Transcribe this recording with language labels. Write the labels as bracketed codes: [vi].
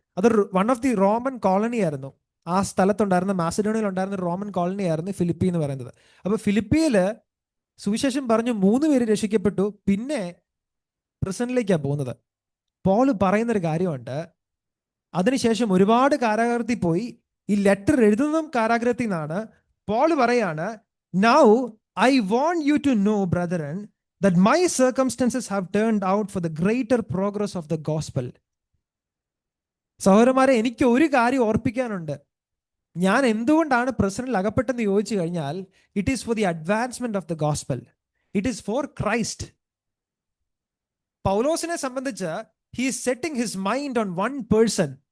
[ml] അതൊരു [en] one of the Roman colony [ml] ആയിരുന്നു. ആ സ്ഥലത്തുണ്ടായിരുന്ന മാസിഡോണിയയിൽ ഉണ്ടായിരുന്ന റോമൻ കോളനി ആയിരുന്നു ഫിലിപ്പി എന്ന് പറയുന്നത്. അപ്പൊ ഫിലിപ്പിയില് സുവിശേഷം പറഞ്ഞു 3 പേര് രക്ഷിക്കപ്പെട്ടു. പിന്നെ പ്രിസണിലേക്കാണ് പോകുന്നത്. പോൾ പറയുന്നൊരു കാര്യമുണ്ട്, അതിനുശേഷം ഒരുപാട് കാരാഗ്രഹത്തിൽ പോയി. ഈ ലെറ്റർ എഴുതുന്നതും കാരാഗ്രഹത്തിൽ നിന്നാണ്. പോൾ പറയാണ്, [en] Now I want you to know brethren that my circumstances have turned out for the greater progress of the gospel. [ml] സഹോദരന്മാരെ, എനിക്ക് ഒരു കാര്യം ഓർപ്പിക്കാനുണ്ട്. ഞാൻ എന്തുകൊണ്ടാണ് പ്രശ്നത്തിൽ അകപ്പെട്ടെന്ന് ചോദിച്ചു കഴിഞ്ഞാൽ, [en] It is for the advancement of the gospel. It is for Christ. [ml] പൗലോസിനെ സംബന്ധിച്ച് [en] He is setting his mind on one person.